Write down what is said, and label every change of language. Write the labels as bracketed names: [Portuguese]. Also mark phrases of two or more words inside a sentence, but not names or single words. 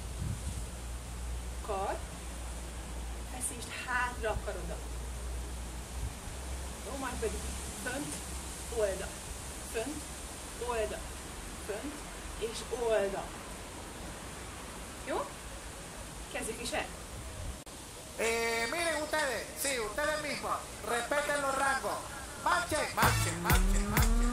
[Hungarian] Kar, feszítsd hátra a karodat. Jó, majd pedig fönt, oldal, fönt, oldal, fönt és oldal. Jó? Kezdjük is el. [Spanish] Miren ustedes, sí, ustedes mismos, respeten los rangos. Marchen, marchen, marchen, marchen.